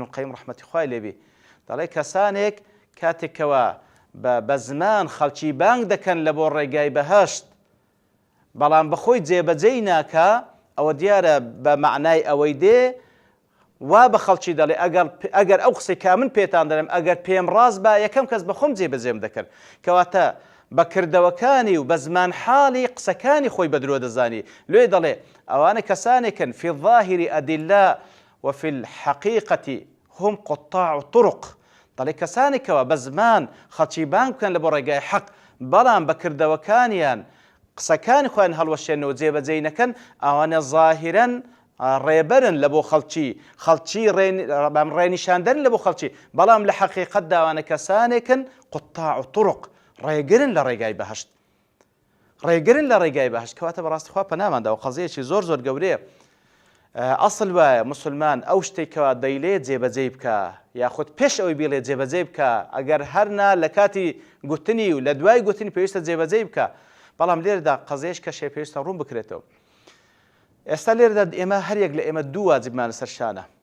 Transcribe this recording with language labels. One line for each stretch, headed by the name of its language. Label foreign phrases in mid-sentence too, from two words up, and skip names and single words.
Central Kurdish: القەیم ڕەحمەتی خوای لێبێ دەڵێ کەسانێک کاتێکەوە بە زمان خەڵکی بانگ دەکەن لە بۆ ڕێگای بەهەشت بەڵام بەخۆی جێبەجێی ناکە ئەوە دیارە بە معنای ئەوەی دێ وا بە خەڵکی دەڵێ ئەگەر ئەو قسەی کا من پێتان دەڵێم ئەگەر پێم ڕاست بە یەکەم کەس بەخۆم جێبەجێم دەکرد کەواتە بەکردەوەکانی و بە زمان حاڵی قسەکانی خۆی بە درۆ دەزانی لێ دەڵێ ئەوانە کەسانێکن
Arabic: في الظاهر أدلة وفي الحقيقة هم قطاع طرق
Central Kurdish: دەڵێ کەسانێکەوە بە زمان خەڵکی بانگ بکەن لە بۆ ڕێگای حەق بەڵام بەکردەوەکانیان قسەکانی خۆیان هەڵوەشێنەوە جێبەجێ نەکەن ئەوانە ظاهرەن ڕێبەرن لە بۆ خەڵکی ڕێنیشاندن لە بۆ خەڵکی بەڵام لە حەقیقەتدا ئەوانە کەسانێکن
Arabic: قطاع طرق
Central Kurdish: ڕێگرن لە ڕێگای بەهەشت ڕێگرن لە ڕێگای بەهەشت کەواتە بەڕاستی خوا پەناماندا و قەزەیەکی زۆر زۆر گەورەیە ئەسڵ وایە مسلمان ئەو شتێکەوە دەیلێت جێبەجێ بکە یاخود پێش ئەوەی بێڵێت جێبەجێ بکە ئەگەر هەرنا لە کاتی گوتنی و لە دوای گوتنی پێویستە جێبەجێ بکە بەڵام لێرەدا قەزەیەش کەشێ پێویستە ڕوون بکرێتەوە ئێستا لێرەدا ئێمە هەر یەک لە ئێمە دوو واجبمانە سەرشانە